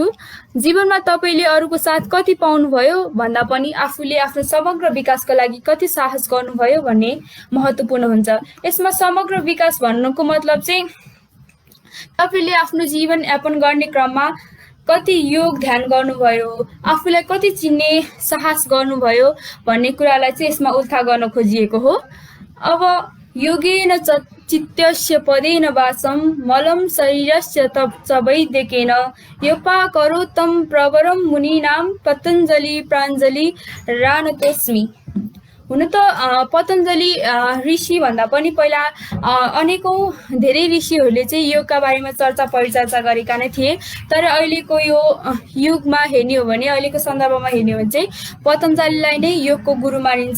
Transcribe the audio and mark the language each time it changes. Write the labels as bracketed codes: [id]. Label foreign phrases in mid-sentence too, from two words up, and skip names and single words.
[ne] जीवनमा तपाईँले अरूको साथ कति पाउनुभयो भन्दा पनि आफूले आफ्नो समग्र विकासको लागि कति साहस गर्नुभयो भन्ने महत्त्वपूर्ण हुन्छ। यसमा समग्र विकास भन्नुको मतलब चाहिँ तपाईँले आफ्नो जीवन यापन गर्ने क्रममा कति योग ध्यान गर्नुभयो, आफूलाई कति चिन्ने साहस गर्नुभयो भन्ने कुरालाई चाहिँ यसमा उल्था गर्न खोजिएको हो। [sa] अब योगेन चित्तस्य पदेन वासम मलम शरीरस्य च वैद्यकेन योपा करोत्तम प्रवरम मुनीनां पतञ्जलि प्राञ्जलि रानतोस्मि। [ne] हुन त पतञ्जलि ऋषि भन्दा पनि पहिला अनेकौं धेरै ऋषिहरूले चाहिँ योगका बारेमा चर्चा परिचर्चा गरेका नै थिए। तर अहिलेको यो युगमा हेर्ने हो भने, अहिलेको सन्दर्भमा हेर्ने हो भने चाहिँ पतञ्जलिलाई नै योगको गुरु मानिन्छ।